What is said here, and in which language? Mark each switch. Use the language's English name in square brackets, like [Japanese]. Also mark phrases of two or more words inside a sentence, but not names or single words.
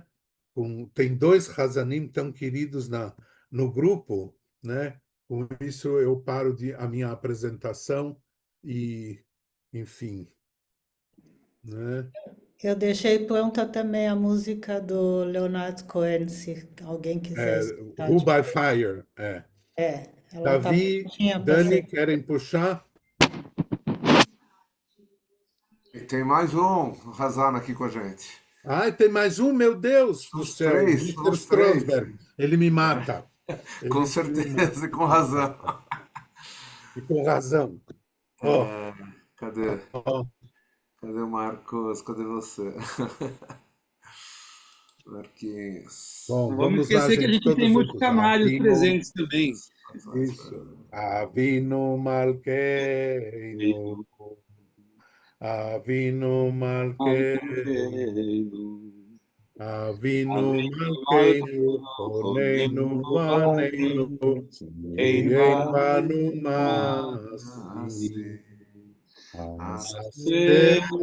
[Portuguese] Tem 2 Hazanim tão queridos no grupo, né? Com isso eu paro a minha apresentação e, enfim, né? Eu deixei pronta também a música do Leonard Cohen, se alguém quiser escutar. Who by Fire. Ela está Davi, prontinha para Dani, ser. querem puxar? E tem mais um Razana aqui com a gente. Ah, tem mais um, meu Deus do Os céu, três, Mr. os três. Strasberg. Ele me mata. Com Ele me certeza, e mata. com razão. E com razão. Ó, Cadê? ó, Cadê o Marcos? Cadê você? Marquinhos. bom, Não vamos vamos lá, esquecer que a gente, gente tem todos muitos juntos. canários Avinu, presentes também. isso. [Hebrew] אבינו מלכנו אבינו מלכנו אבינו מלכנו חננו ועננו אין בנו מעשים עשה